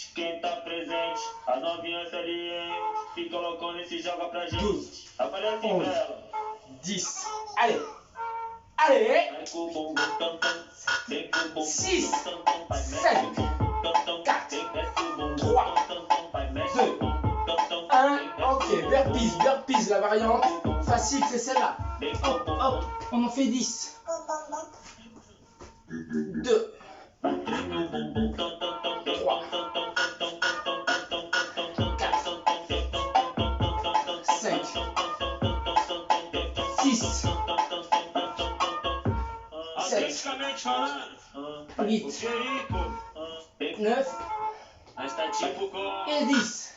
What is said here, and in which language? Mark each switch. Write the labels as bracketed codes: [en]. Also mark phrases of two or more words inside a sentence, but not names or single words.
[pt] Quem tá presente, a novinha saliente, fica loucona e se joga pra gente. 12, Aparece pra 11, ela. 10. [fr] Allez. Allez. [pt] Vai com o bumbum tam tam, vem com o bumbum 6, tam tam, vai mexe 5, o bumbum tam tam, 4, vem desce o bumbum 3, tam tam, vai mexe 2, o bumbum tam tam, 1. [fr] Ok, burpees, burpees, la variante facile, c'est celle-là. Hop, hop, on en fait 10. 2, 3, 5, 6, 7, 8, 9 et 10.